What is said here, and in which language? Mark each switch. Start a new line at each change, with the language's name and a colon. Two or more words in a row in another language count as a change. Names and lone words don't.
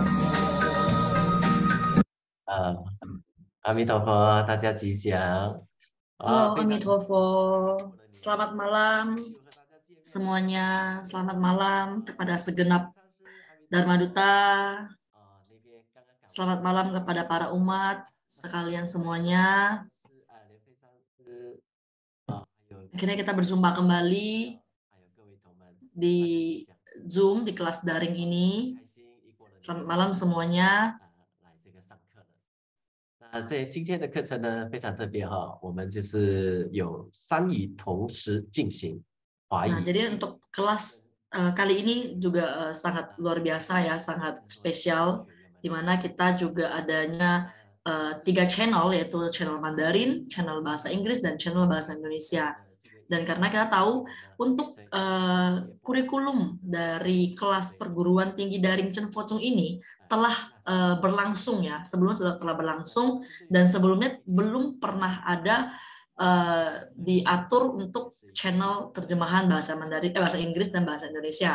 Chinese: 呃，阿弥陀佛，大家吉祥。
Indonesian: Halo,
Chinese: 非常高
Indonesian: Amitofo. Selamat malam
Chinese: 祝贺大家见面。
Indonesian: semuanya. Selamat malam kepada segenap Dharma Duta.
Chinese: 那边刚刚赶回
Indonesian: Selamat malam kepada para umat sekalian semuanya.
Chinese: 非常是还有
Indonesian: Akhirnya kita berjumpa kembali
Chinese: 还有各位同门，
Indonesian: di
Chinese: 大家吉祥。
Indonesian: Zoom di kelas daring
Chinese: 非
Indonesian: ini.
Chinese: 常开心，一过了年
Indonesian: Selamat
Chinese: 之
Indonesian: malam
Chinese: 后，
Indonesian: semuanya.
Chinese: 来这个上课了。那这今天的课程呢非常特别哈，我们就是有三语同时进行，华
Indonesian: Nah,
Chinese: 语、
Indonesian: jadi untuk kelas kali ini juga sangat luar biasa ya, sangat spesial, di mana kita juga adanya 3 channel, yaitu channel Mandarin, channel bahasa Inggris, dan channel bahasa Indonesia. Dan karena kita tahu untuk kurikulum dari kelas perguruan tinggi daring Chen Fo Chung ini telah berlangsung ya, sebelumnya sudah telah berlangsung, dan sebelumnya belum pernah ada diatur untuk channel terjemahan bahasa Mandarin, bahasa Inggris dan bahasa Indonesia.